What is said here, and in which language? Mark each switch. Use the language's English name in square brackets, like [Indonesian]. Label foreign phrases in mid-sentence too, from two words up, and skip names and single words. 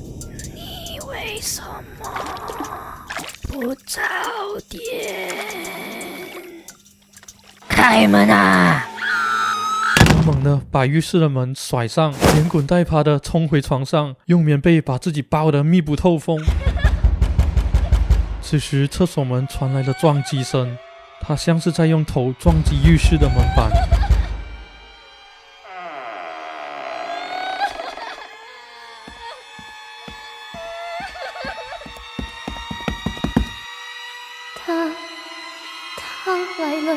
[Chinese] 你為什麼不早點開門啊？我猛地把浴室的門甩上，連滾帶爬的衝回床上，用棉被把自己包得密不透風。此時廁所門傳來了撞擊聲，他像是在用頭撞擊浴室的門板。他來了。